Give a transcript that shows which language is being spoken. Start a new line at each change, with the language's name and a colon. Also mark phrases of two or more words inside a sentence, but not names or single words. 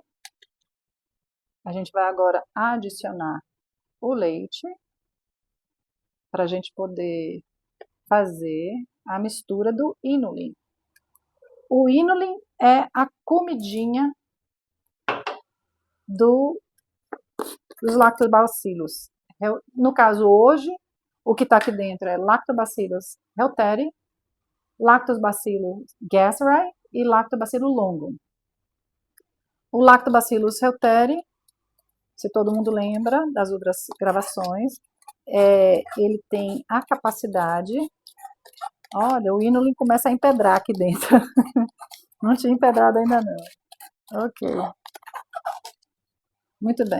Portuguese: A gente vai agora adicionar o leite para a gente poder fazer a mistura do inulin. O inulin é a comidinha dos lactobacillus. No caso, hoje, o que está aqui dentro é Lactobacillus helteri, Lactobacillus gasseri e Lactobacillus longum. O Lactobacillus helteri, se todo mundo lembra das outras gravações, ele tem a capacidade... Olha, o inulin começa a empedrar aqui dentro. Não tinha empedrado ainda não. Ok. Muito bem.